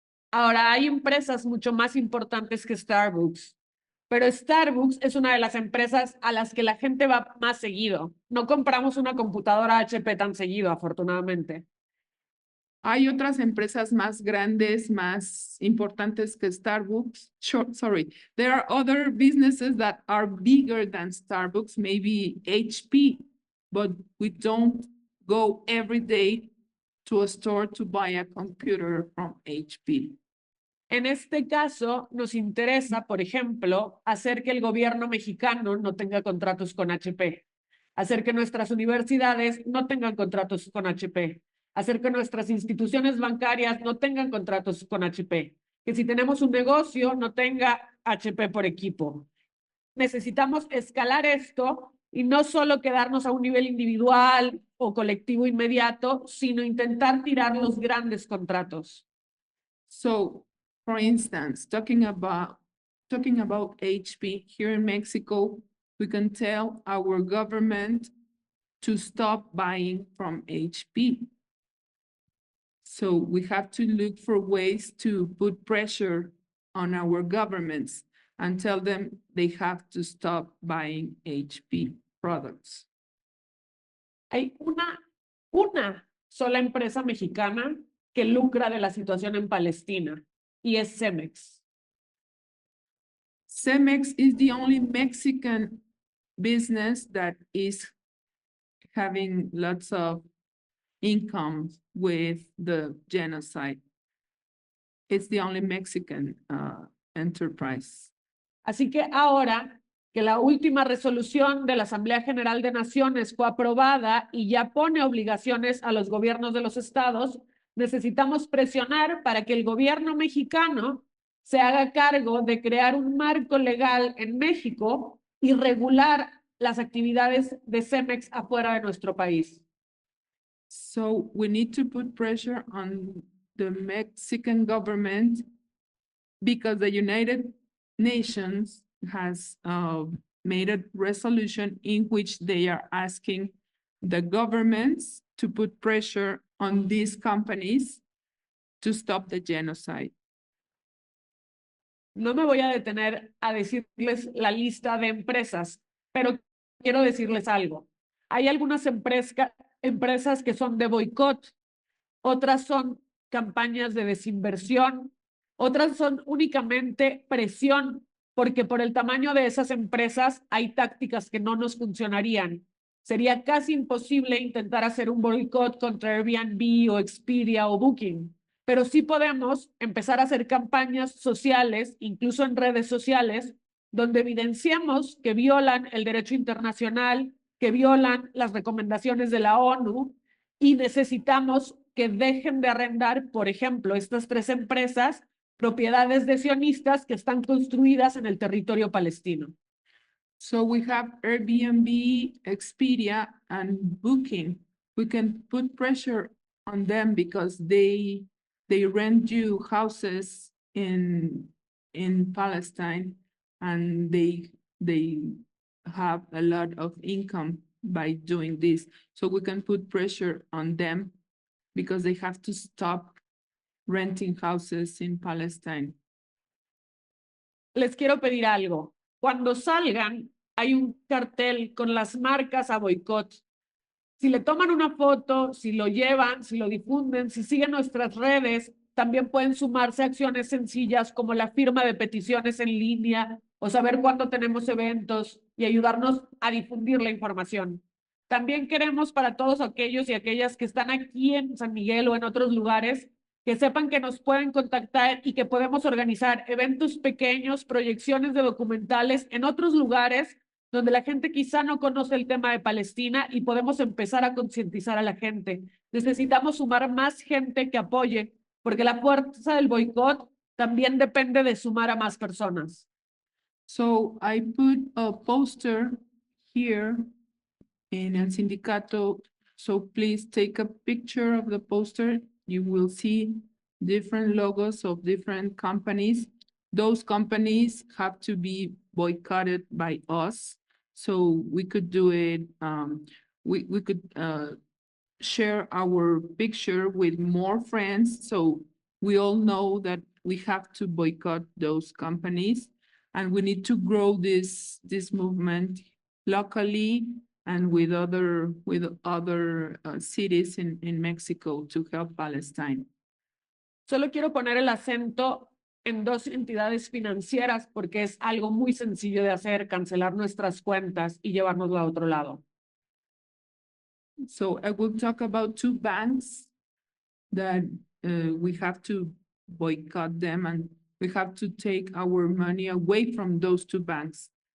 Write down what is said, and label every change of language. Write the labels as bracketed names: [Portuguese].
[Spanish] Ahora, hay empresas mucho más importantes que Starbucks, pero Starbucks es una de las empresas a las que la gente va más seguido. No compramos una computadora HP tan seguido, afortunadamente. Hay otras empresas más grandes, más importantes que Starbucks. [English] Sorry, there are other businesses that are bigger than Starbucks, maybe HP, but we don't go every day to a store to buy a computer from HP. [Spanish] En este caso, nos interesa, por ejemplo, hacer que el gobierno mexicano no tenga contratos con HP, hacer que nuestras universidades no tengan contratos con HP, hacer que nuestras instituciones bancarias no tengan contratos con HP, que si tenemos un negocio no tenga HP por equipo. Necesitamos escalar esto y no solo quedarnos a un nivel individual o colectivo inmediato, sino intentar tirar los grandes contratos. [English] So, for instance, talking about HP here in Mexico, we can tell our government to stop buying from HP. So we have to look for ways to put pressure on our governments and tell them they have to stop buying HP products. [Spanish] Hay una sola empresa mexicana que lucra de la situación en Palestina y es Cemex. [English] Cemex is the only Mexican business that is having lots of income with the genocide. It's the only Mexican enterprise. [Spanish] Así que ahora que la última resolución de la Asamblea General de Naciones fue aprobada y ya pone obligaciones a los gobiernos de los estados, necesitamos presionar para que el gobierno mexicano se haga cargo de crear un marco legal en México y regular las actividades de Cemex afuera de nuestro país. [English] So we need to put pressure on the Mexican government because the United Nations has made a resolution in which they are asking the governments to put pressure on these companies to stop the genocide. [Spanish] No me voy a detener a decirles la lista de empresas, pero quiero decirles algo. Hay algunas empresas que son de boicot, otras son campañas de desinversión, otras son únicamente presión, porque por el tamaño de esas empresas hay tácticas que no nos funcionarían. Sería casi imposible intentar hacer un boicot contra Airbnb o Expedia o Booking, pero sí podemos empezar a hacer campañas sociales, incluso en redes sociales, donde evidenciamos que violan el derecho internacional, que violan las recomendaciones de la ONU y necesitamos que dejen de arrendar, por ejemplo, estas 3 empresas, propiedades de sionistas que están construidas en el territorio palestino. [English] So we have Airbnb, Expedia, and Booking. We can put pressure on them because they rent you houses in Palestine, and they have a lot of income by doing this. So we can put pressure on them because they have to stop renting houses in Palestine. [Spanish] Les quiero pedir algo. Cuando salgan, hay un cartel con las marcas a boicot. Si le toman una foto, si lo llevan, si lo difunden, si siguen nuestras redes, también pueden sumarse a acciones sencillas como la firma de peticiones en línea o saber cuándo tenemos eventos y ayudarnos a difundir la información. También queremos para todos aquellos y aquellas que están aquí en San Miguel o en otros lugares, que sepan que nos pueden contactar y que podemos organizar eventos pequeños, proyecciones de documentales en otros lugares donde la gente quizá no conoce el tema de Palestina y podemos empezar a concientizar a la gente. Necesitamos sumar más gente que apoye, porque la fuerza del boicot también depende de sumar a más personas. [English] So I put a poster here in El Sindicato. So please take a picture of the poster. You will see different logos of different companies. Those companies have to be boycotted by us. So we could do it, we could share our picture with more friends. So we all know that we have to boycott those companies, and we need to grow this movement locally and with other cities in Mexico to help Palestine. [Spanish] Solo quiero poner el acento en dos entidades financieras porque es algo muy sencillo de hacer, cancelar nuestras cuentas y llevárnoslo a otro lado. [English] So I will talk about two banks that we have to boycott them, and we have to take our money away from those two banks.